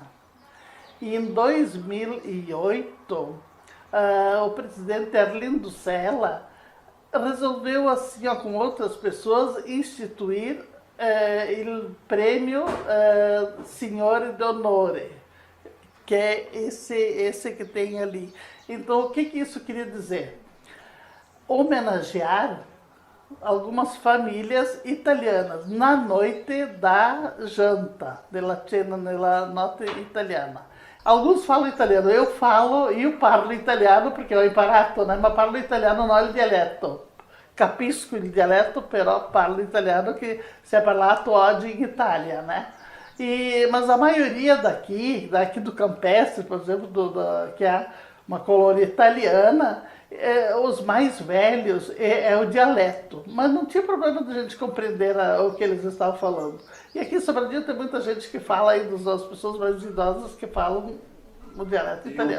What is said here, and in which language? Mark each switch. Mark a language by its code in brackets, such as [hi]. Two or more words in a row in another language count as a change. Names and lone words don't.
[pt] E em 2008, o presidente Arlindo Sella resolveu, assim, com outras pessoas, instituir o prêmio Signore d'Onore, que é esse que tem ali. Então, o que isso queria dizer? Homenagear algumas famílias italianas na noite da janta, [it] della cena nella notte italiana. [pt] Alguns falam italiano, [it] eu parlo italiano perché ho imparato, né? Ma parlo italiano non il dialetto. Capisco il dialetto, però parlo italiano [pt] que se é [it] parlato oggi in Itália, né? [pt] Mas a maioria daqui do Campestre, por exemplo, que é uma colônia italiana, os mais velhos é o dialeto, mas não tinha problema de a gente compreender o que eles estavam falando. E aqui em Sobradinho tem muita gente que fala, as pessoas mais idosas que falam o dialeto italiano.